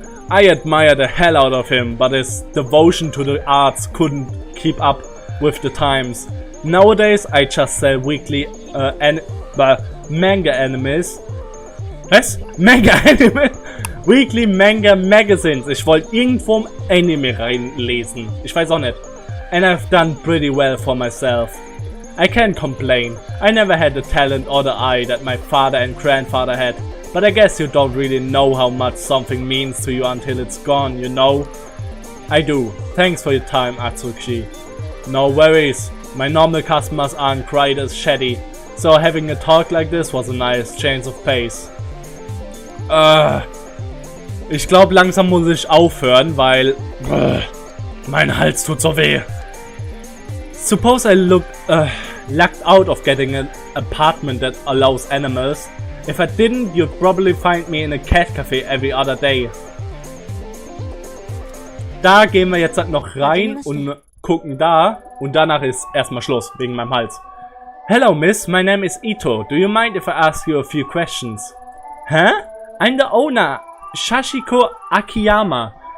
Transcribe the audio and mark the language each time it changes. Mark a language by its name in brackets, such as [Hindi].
[English] I admire the hell out of him, but his devotion to the arts couldn't keep up with the times. Nowadays, I just sell weekly manga animes. [German] Was? [English] Manga Anime? Weekly Manga Magazines. [German] Ich wollte irgendwo im Anime reinlesen. Ich weiß auch nicht. [English] And I've done pretty well for myself. I can't complain. I never had the talent or the eye that my father and grandfather had. But I guess you don't really know how much something means to you until it's gone, you know? I do. Thanks for your time, Atsushi. No worries. My normal customers aren't quite as shady. So having a talk like this was a nice change of pace. [German] Ich glaube, langsam muss ich aufhören, weil mein Hals tut so weh. [English] Suppose I lucked out of getting an apartment that allows animals. If I didn't, you'd probably find me in a cat cafe every other day. [German] Da gehen wir jetzt noch rein und gucken da. Und danach ist erstmal Schluss, wegen meinem Hals. [English] Hello miss, my name is Ito. Do you mind if I ask you a few questions? Huh? I'm the owner, Shashiko Akiyama.